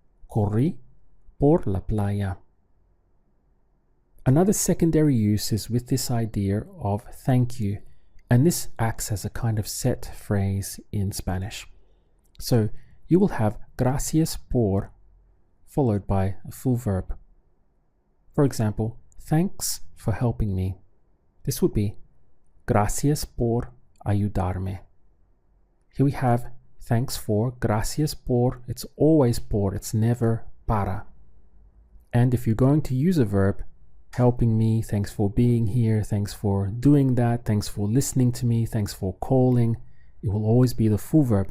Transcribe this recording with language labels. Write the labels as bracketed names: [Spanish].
[Spanish] Corrí por la playa. [English] Another secondary use is with this idea of thank you. And this acts as a kind of set phrase in Spanish. So you will have [Spanish] gracias por [English] followed by a full verb. For example, thanks for helping me. This would be [Spanish] gracias por ayudarme. [English] Here we have thanks for, [Spanish] gracias por, [English] it's always por, it's never para. And if you're going to use a verb, helping me, thanks for being here, thanks for doing that, thanks for listening to me, thanks for calling, it will always be the full verb.